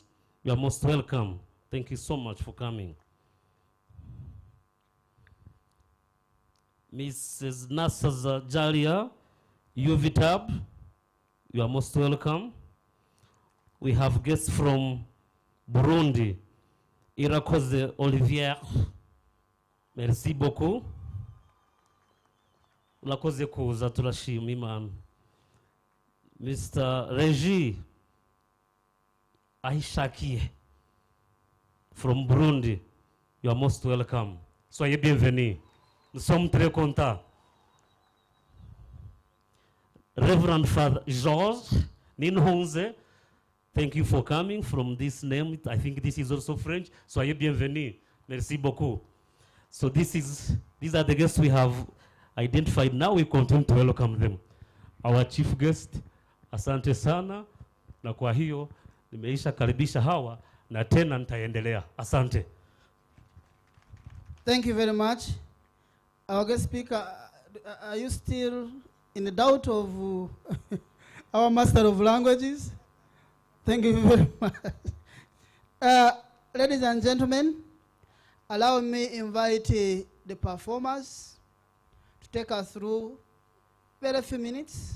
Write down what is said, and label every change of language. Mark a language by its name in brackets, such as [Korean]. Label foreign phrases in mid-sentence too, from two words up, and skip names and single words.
[English] You are most welcome. Thank you so much for coming. Mrs. Nasaza Jalia, UVTAB. You are most welcome. We have guests from Burundi. [French] Irakoze Olivier. Merci beaucoup. [Rundi] Ulakoze kuza turashima Imana. [English] Mr. Regi Aishakie from Burundi. You are most welcome. [French] Soyez bienvenus. Nous sommes très contents. [English] Reverend Father George Ninhonze, thank you for coming from this name. I think this is also French. [French] Soyez bienvenus. Merci beaucoup. [English] So these are the guests we have identified. Now we continue to welcome them. Our chief guest, [Swahili] asante sana, na kwa hiyo nimeisha karibisha hawa na tena nitaendelea. Asante. [English] Thank you very much. Our guest speaker, are you still in the doubt of our master of languages? Thank you very much. Ladies and gentlemen, allow me invite the performers to take us through very few minutes.